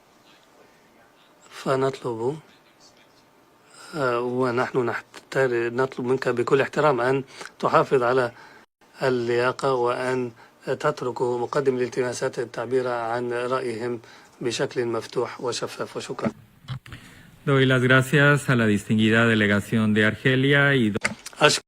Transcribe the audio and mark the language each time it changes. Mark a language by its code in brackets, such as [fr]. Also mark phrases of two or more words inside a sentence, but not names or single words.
[ar] فنطلب ونحن نطلب منك بكل احترام أن تحافظ على اللياقة وأن تترك مقدم الالتماسات التعبير عن رأيهم بشكل مفتوح وشفاف. وشكرا. [es] Doy las gracias a la distinguida delegación de Argelia y